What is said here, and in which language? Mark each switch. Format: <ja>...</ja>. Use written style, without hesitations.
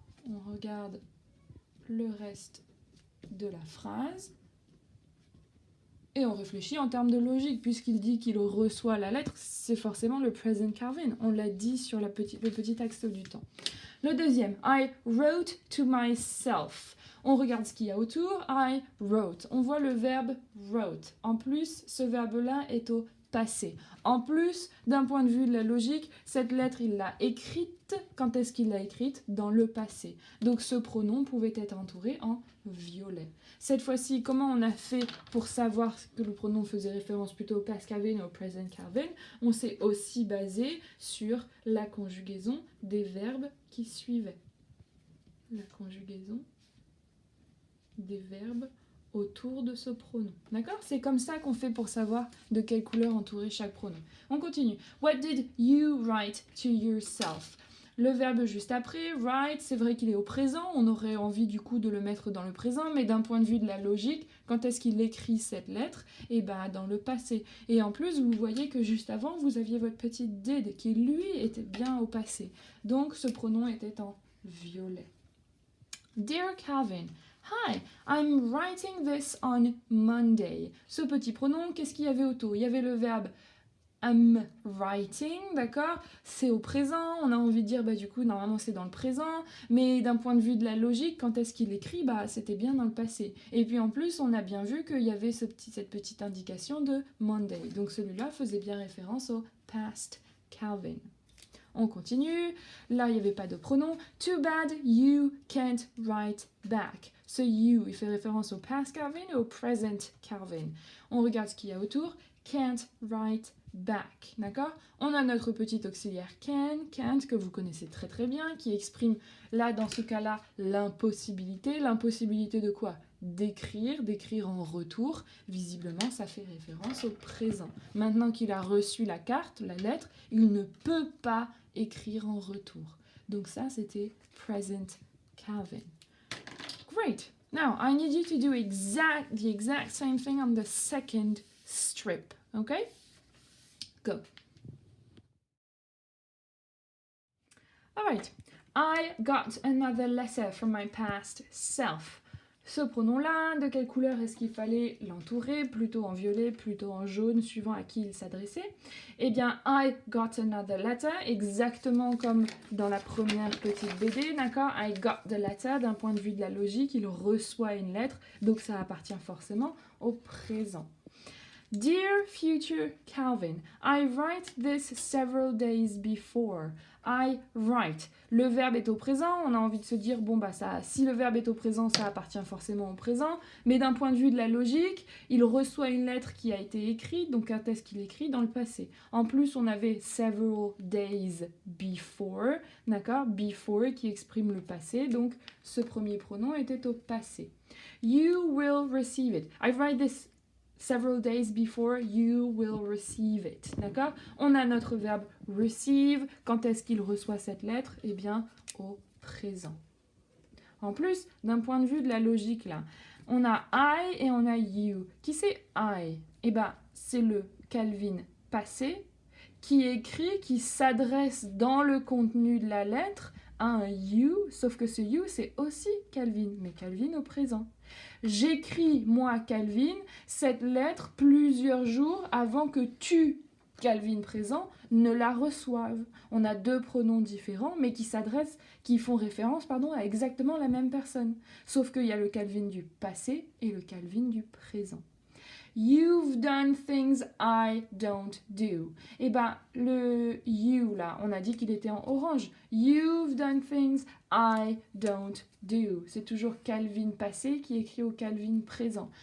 <fr>On regarde le reste de la phrase. Et on réfléchit en termes de logique, puisqu'il dit qu'il reçoit la lettre, c'est forcément le present Calvin. On l'a dit sur le petit axe du temps. Le deuxième,</fr> <en>I wrote to myself.</en> <fr>On regarde ce qu'il y a autour,</fr> <en>I wrote.</en> <fr>On voit le verbe wrote. En plus, ce verbe-là est au passé. En plus, d'un point de vue de la logique, cette lettre, il l'a écrite. Quand est-ce qu'il l'a écrite? Dans le passé. Donc ce pronom pouvait être entouré en violet. Cette fois-ci, comment on a fait pour savoir que le pronom faisait référence plutôt au past Calvin ou au present Calvin? On s'est aussi basé sur la conjugaison des verbes qui suivaient. La conjugaison des verbes autour de ce pronom. D'accord? C'est comme ça qu'on fait pour savoir de quelle couleur entourer chaque pronom. On continue.</fr> <en>What did you write to yourself?</en> <fr>Le verbe juste après, write, c'est vrai qu'il est au présent, on aurait envie du coup de le mettre dans le présent, mais d'un point de vue de la logique, quand est-ce qu'il écrit cette lettre? Eh bien dans le passé. Et en plus, vous voyez que juste avant, vous aviez votre petit did qui lui était bien au passé. Donc ce pronom était en violet.</fr> <en>Dear Calvin, hi, I'm writing this on Monday.</en> <fr>Ce petit pronom, qu'est-ce qu'il y avait autour? Il y avait le verbe</fr> <en>I'm writing,</en> <fr>d'accord? C'est au présent, on a envie de dire, du coup, normalement c'est dans le présent, mais d'un point de vue de la logique, quand est-ce qu'il écrit? C'était bien dans le passé. Et puis en plus, on a bien vu qu'il y avait cette petite indication de Monday. Donc celui-là faisait bien référence au past Calvin. On continue. Là, il n'y avait pas de pronom.</fr> <en>Too bad you can't write back.</en> <fr>Ce you, il fait référence au past Calvin et au present Calvin. On regarde ce qu'il y a autour.</fr> <en>Can't write back.</en> <fr>D'accord? On a notre petit auxiliaire can't, que vous connaissez très très bien, qui exprime, là, dans ce cas-là, l'impossibilité. L'impossibilité de quoi? D'écrire en retour. Visiblement, ça fait référence au présent. Maintenant qu'il a reçu la carte, la lettre, il ne peut pas écrire en retour. Donc ça, c'était present Calvin. Great.</fr> <en>Now, I need you to do the exact same thing on the second strip. Okay? Go. All right. I got another letter from my past self.</en> <fr>Ce pronom-là, de quelle couleur est-ce qu'il fallait l'entourer? Plutôt en violet, plutôt en jaune, suivant à qui il s'adressait. Eh bien,</fr> <en>I got another letter,</en> <fr>exactement comme dans la première petite BD, d'accord?</fr> <en>I got the letter,</en> <fr>d'un point de vue de la logique, il reçoit une lettre, donc ça appartient forcément au présent.</fr> <en>Dear future Calvin, I write this several days before. I write.</en> <fr>Le verbe est au présent, on a envie de se dire, si le verbe est au présent, ça appartient forcément au présent, mais d'un point de vue de la logique, il reçoit une lettre qui a été écrite, donc quand est-ce qu'il écrit? Dans le passé. En plus, on avait</fr> <en>several days before,</en> <fr>d'accord? Before qui exprime le passé, donc ce premier pronom était au passé.</fr> <en>You will receive it. I write this several days before you will receive it. D'accord?</en> <fr>On a notre verbe receive. Quand est-ce qu'il reçoit cette lettre? Eh bien, au présent. En plus, d'un point de vue de la logique, là, on a I et on a you. Qui c'est I? Eh bien, c'est le Calvin passé qui écrit, qui s'adresse dans le contenu de la lettre à un you, sauf que ce you, c'est aussi Calvin, mais Calvin au présent. J'écris, moi, Calvin, cette lettre plusieurs jours avant que tu, Calvin présent, ne la reçoives. On a deux pronoms différents, mais qui font référence, à exactement la même personne. Sauf qu'il y a le Calvin du passé et le Calvin du présent.</fr> <en>You've done things I don't do.</en> <fr>Eh bien, le you, là, on a dit qu'il était en orange.</fr> <en>You've done things I don't do.</en> <fr>C'est toujours Calvin passé qui écrit au Calvin présent.</fr>